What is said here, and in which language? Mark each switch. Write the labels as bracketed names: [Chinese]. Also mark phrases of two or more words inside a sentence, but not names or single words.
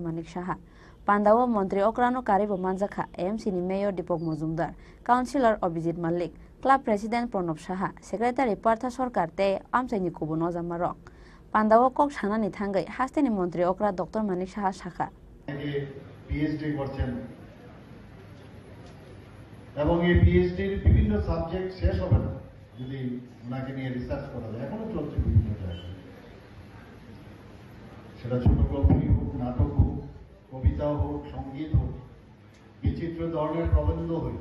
[Kok Borok] Manik Saha Pandawo montri okrano karibo manjakha AMC ni mayor Dipok Mojumdar councillor Abhijit Malik [English] Club President [Kok Borok] Pranab Saha, Secretary Partha Sarkar te amchaini kubuno jamarok. Pandawo kok sanani thangai hasteni montri okra Dr. Manik Saha Shakha. [Bangla] PhD করছেন এবং এই PhD এর বিভিন্ন সাবজেক্ট শেষ হবে না যদি ওনাকে নিয়ে রিসার্চ করা যায় এখনো চলছে বিভিন্ন জায়গায় সেটা ছোট গল্প হোক নাটক হোক কবিতা হোক সঙ্গীত হোক বিচিত্র ধরনের প্রবন্ধ হোক